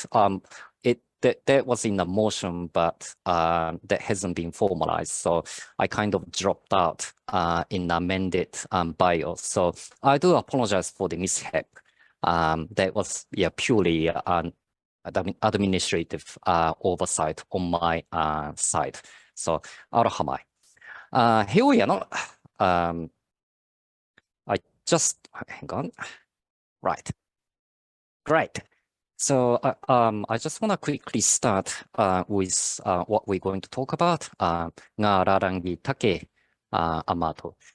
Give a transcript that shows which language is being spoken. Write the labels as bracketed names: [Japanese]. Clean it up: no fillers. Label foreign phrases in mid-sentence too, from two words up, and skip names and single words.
[English] That was in the motion, but that hasn't been formalized. So I kind of dropped out in the amended bio. So I do apologize for the mishap. That was purely administrative oversight on my side. [Māori] So aroha mai. [English] Here we are. I just hang on. Right. Great. So I just want to quickly start with what we're going to talk about. [Māori] Ngā Rarangi Take Amato.